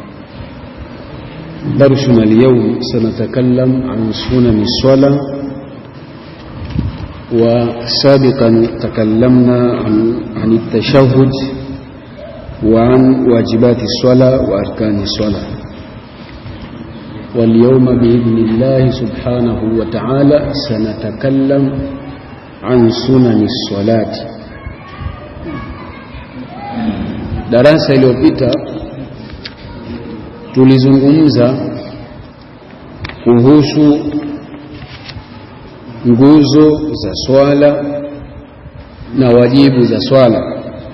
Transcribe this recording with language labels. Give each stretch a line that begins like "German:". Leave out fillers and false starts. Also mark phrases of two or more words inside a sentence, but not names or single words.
Arabic: درسنا اليوم سنتكلم عن سنن الصلاة، وسابقا تكلمنا عن التشهد وعن واجبات الصلاة وأركان الصلاة. واليوم بإذن الله سبحانه وتعالى سنتكلم عن سنن الصلاة.
Swahili: Darasa iliyopita tulizungumza kuhusu nguzo za swala na wajibu za swala.